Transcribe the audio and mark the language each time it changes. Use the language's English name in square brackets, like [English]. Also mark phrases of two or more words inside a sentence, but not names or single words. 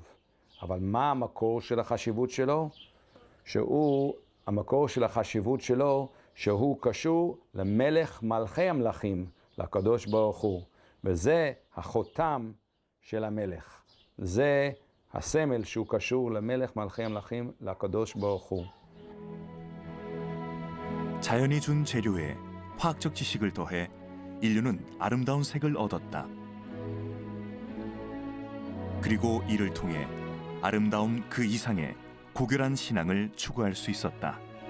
[Hebrew] אבל מה המקור של החשיבות שלו? המקור של החשיבות שלו, שהוא קשור למלך מלכי המלכים, לקדוש ברוך הוא. וזה החותם של המלך. זה הסמל שהוא קשור למלך מלכי המלכים, לקדוש ברוך הוא. [Korean] 자연이 준 재료에 화학적 지식을 더해 인류는 아름다운 색을 얻었다. 그리고 이를 통해 아름다움 그 이상의 고결한 신앙을 추구할 수 있었다.